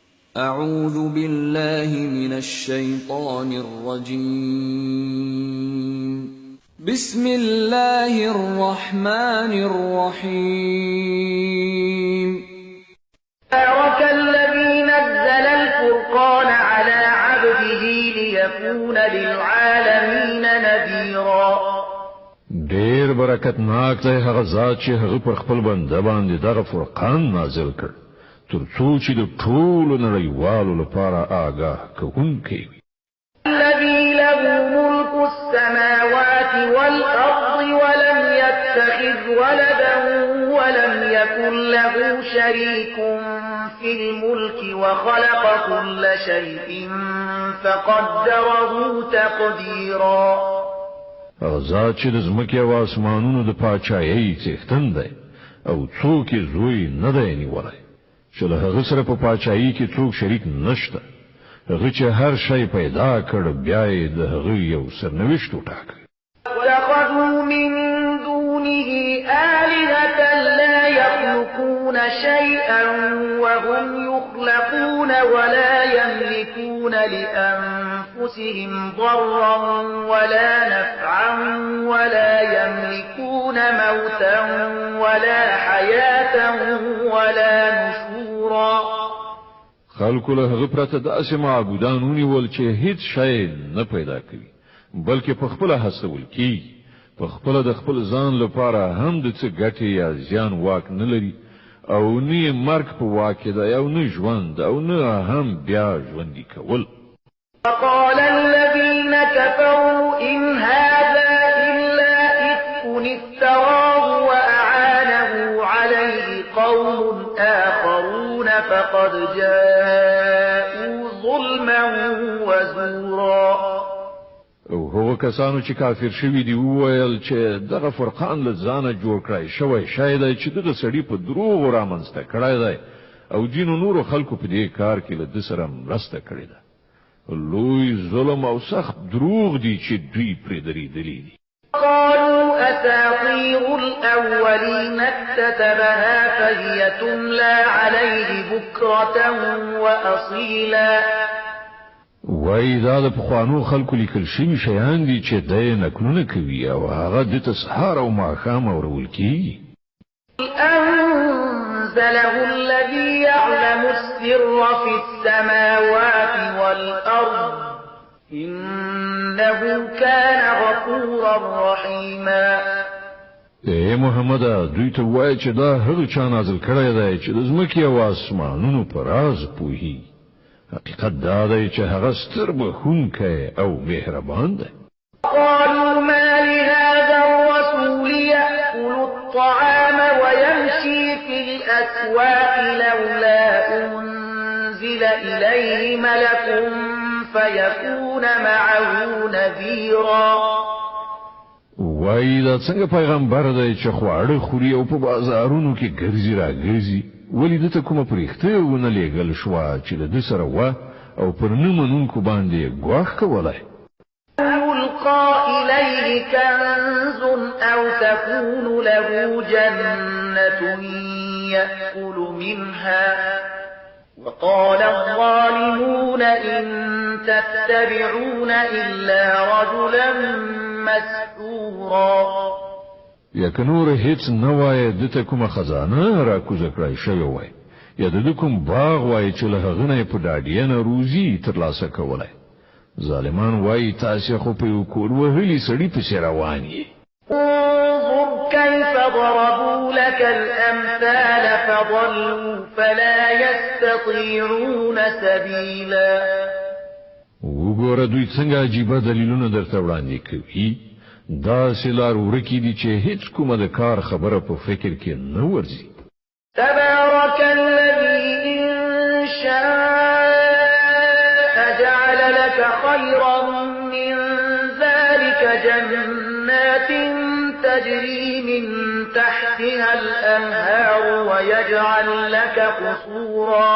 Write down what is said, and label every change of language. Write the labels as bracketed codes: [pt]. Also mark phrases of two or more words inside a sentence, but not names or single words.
[ar] أعوذ بالله من الشيطان الرجيم بسم الله الرحمن الرحيم تبارك الذي نزل الفرقان على عبده ليكون للعالمين نذيرا [ps] ډیر برکتناک دی هغه ذات چې هغه پر خپل بنده باندې دغه فرقان نازل کړ تر څو چې د ټولو نړیوالو لپاره آگاه کوونکی وي. [ar] الذي له ملك السماوات والأرض ولم يتخذ ولدا ولم يكن له شريك في الملك وخلق كل شيء فقدره تقديرا. [ps] ذات چې د ځمکې او اسمانونو د پاچایۍ څښتن دی او څوک یې زوی نه دی نیولی چې له هغه سره په پاچایۍ کې څوک شریک نشته. هغه چې هر شی پیدا کړ بیا یې د هغه یو سرنوشت وټاکه. [ar] واتخذوا من دونه آلهة لا يخلقون شيئا وهم يخلقون ولا يملكون لأنفسهم ضرا ولا نفعا ولا يملكون موتا ولا حياة ولا نشورا. [ps] خلکو له هغه پرته داسې معبودان ونیول چې هیڅ شی نه پیدا کوي بلکې په خپل هڅول کی په خپل د خپل ځان لپاره هم د څه ګټې یا زیان واک نه لري او نه مرګ په واک دی او نه ژوند او نه هم بیا ژوندي کول. [ar] وقال الذين كفروا إن هذا إلا إفك افتراه وأعانه عليه قوم آخرون فقد جاءوا ظلما وزورا. [ps] او هغه کسانو چې کافر شوي دي وویل چې دغه فرقان له ځانه جوړ کړی شوی شاید چې د سړي په دروغ رامنځته کړی دی او ځینو نورو خلکو په دې کار کې له ده سره مرسته کړې ده. لوی ظلم او سخت دروغ دي چې دوی پرې درېدلي دي. [ar] قالوا أساطير الأولين اكتتبها فهي تملى عليه بكرة وأصيلا. [ps] وای دا د پخوانو خلکو لیکل شوي شیان دي چې دای نکلونه کوي او هغه د سهار او ماښام اورول کیږي. [ar] أنزله الذي يعلم السر في السماوات والأرض إنه كان غفورا رحيما. [ps] اے محمد دوی ته وای چې دا هغه چا نازل کړی دی چې د ځمکې او اسمانونو پر راز پوهي. حقیقت دا دی چې هغه ستر بخښونکی او مهربان دی. [ar] قالوا ما لهذا الرسول يأكل الطعام ويمشي في الأسواق لولا أنزل إليه ملك فيكون معه نذيرا. [ps] وای دا څنګه پیغمبر دی چې خواړه خوري او په بازارونو کې ګرځي را ګرځي ولی دته کومه پرېخته ونه لېږل شوه چې د دې سره وه او پر نه منونکو باندې ګواښ کولای. [ar] يلقى إليه كنز أو تكون له جنة يأكل منها وقال الظالمون إن تتبعون إلا رجلا مسحورا. [ps] یا که نور هیڅ نه وای دته کومه خزانه را کوزه کړای شوی وای یا د کوم باغ وای چې له هغه نه په ډاډینه روزي ترلاسه کولای. ظالمان وای تاسو خو په یو کور وهلي سړي پسې روان یې. [ar] انظر كيف ضربوا لك الأمثال فضلوا فلا يستطيعون سبيلا. [ps] وګوره دوی څنګه عجیبه دلیلونه درته وړاندې کوي. دا سلار ورکی دي چې هیڅ کومه د کار خبره په فکر کې نه ورځي. [ar] تبارك الذي إن شاء جعل لك خيرا من ذلك جنات تجري من تحتها الأنهار ويجعل لك قصورا.